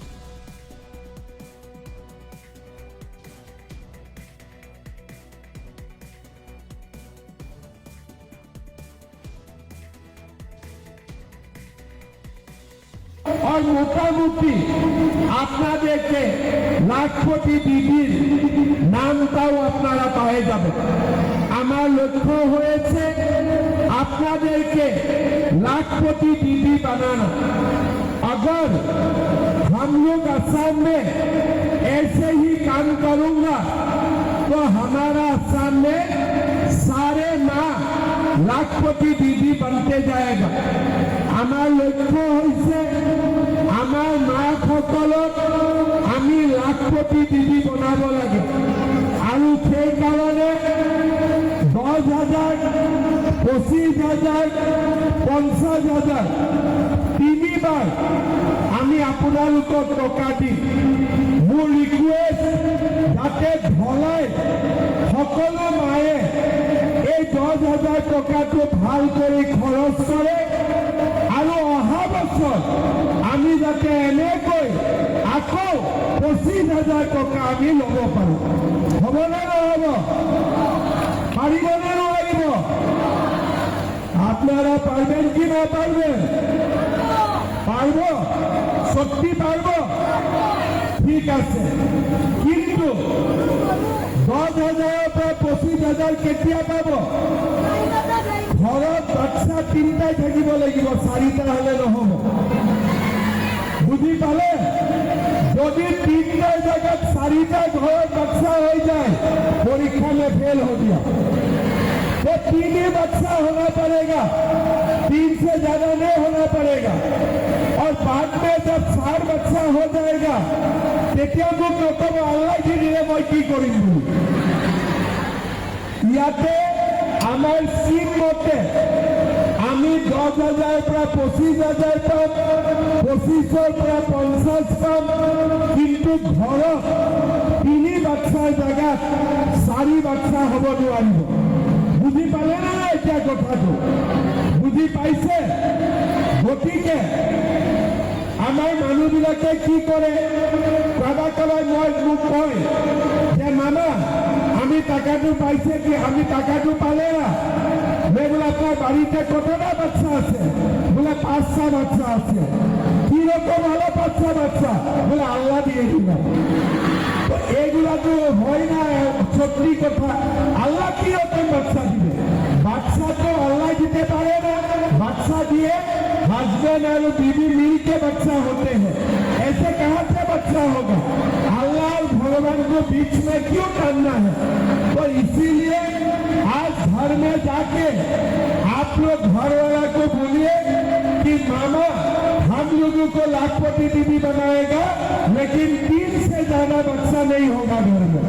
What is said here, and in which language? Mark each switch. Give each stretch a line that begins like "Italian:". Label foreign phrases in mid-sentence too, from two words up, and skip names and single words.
Bangla: और মোটামুটি আপনাদেরকে লাখপতি দিদির নামটাও আপনারা পেয়ে যাবেন। আমার লক্ষ্য হয়েছে আপনাদেরকে
Hindi: लाखपति दीदी बनाना। अगर हम लोग असम में ऐसे ही काम करूंगा तो हमारा असम में सारे माँ लाखपति दीदी बनते जाएगा।
Assamese: আমার লক্ষ্য হইছে আমার মা সকলক আমি লাখপতি দিদি বনাব লাগে আৰু সেই কাৰণে 10,000, 25,000, 50,000 তিনিবাৰ আমি আপোনালোকক টকা দিম। মোৰ ৰিকুৱেষ্ট যাতে ধলাই সকলো মায়ে এই 10,000 টকাটো ভাল কৰি খৰচ কৰে আৰু অহা বছৰ আমি যাতে এনেকৈ আকৌ 25,000 টকা আমি ল'ব পাৰোঁ। হ'বনে নহ'ব? পাৰিবনে নোৱাৰিব?
Bangla: আপনারা পারবেন কি না পারবেন? পারব? সত্যি পারব?
Assamese: ঠিক আছে, কিন্তু 10,000 পৰা 25,000 কেতিয়া পাব? ঘৰত বাচ্চা 3টাই থাকিব লাগিব, 4টা হলে নহব। বুঝি পালে? যদি 3টার জায়গায় 4টা ঘৰত বাচ্চা হৈ যায়
Hindi: পরীক্ষা में फेल हो गया तो 3 ही बच्चा होना पड़ेगा, 3 से ज्यादा नहीं होना पड़ेगा। और बाद में जब 4 बच्चा हो जाएगा
Assamese: তেতিয়া মোক নকব আল্লাহ কি দিলে মই কি কৰিম বুলি। ইয়াতে আমার স্কিম মতে আমি 10,000 পৰা 25,000 পাম, 25,000 পৰা 50 পাম, কিন্তু ঘৰত 3 বাচ্চাৰ জায়গাত 4 বাচ্চা হব নোৱাৰিব। বুঝি পালে না এতিয়া কথাটো? বুঝি পাইছে? গতিকে আমাৰ মানুহবিলাকে কি কৰে, কাবাই মোক কয় যে মামা আমি টাকাটো পাইছে কি, আমি টাকাটো পালে না?
Hindi: मैं बोला
Bangla: আপনার বাড়িতে কতটা বাচ্চা আছে? বলে 5টা বাচ্চা আছে। কি রকম ভালো 5টা বাচ্চা? বলে আল্লাহ দিয়ে দিলাম। তো এগুলা তো হয় না, সত্যি কথা। আল্লাহ কি রকম বাচ্চা দিবে? বাচ্চা তো আল্লাহ দিতে পারে না। বাচ্চা দিয়ে
Hindi: हस्बैंड और बीवी मिल के बच्चा होते हैं। ऐसे कहां से बच्चा होगा? अल्लाह और भगवान को बीच में क्यों करना है? तो इसीलिए आज घर में जाके आप लोग घर वाला को बोलिए कि मामा हम लोगों को लाखपति दीदी बनाएगा, लेकिन 3 से ज्यादा बच्चा नहीं होगा घर में।